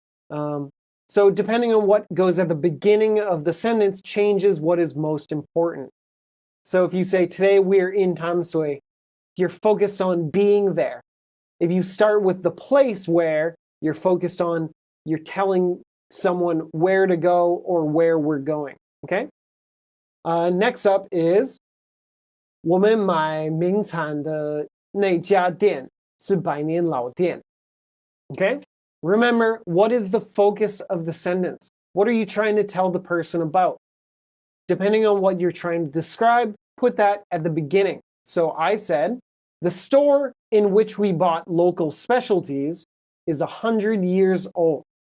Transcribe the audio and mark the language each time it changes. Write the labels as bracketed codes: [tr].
[en] So depending on what goes at the beginning of the sentence changes what is most important. So if you say, today we're in Tam Sui, you're focused on being there. If you start with the place where, you're focused on, you're telling someone where to go or where we're going. Okay? Next up is [zh] 我们买名产的那家店是百年老店. [en] Okay? Remember, what is the focus of the sentence? What are you trying to tell the person about? Depending on what you're trying to describe, put that at the beginning. So I said, the store in which we bought local specialties is 100 years old.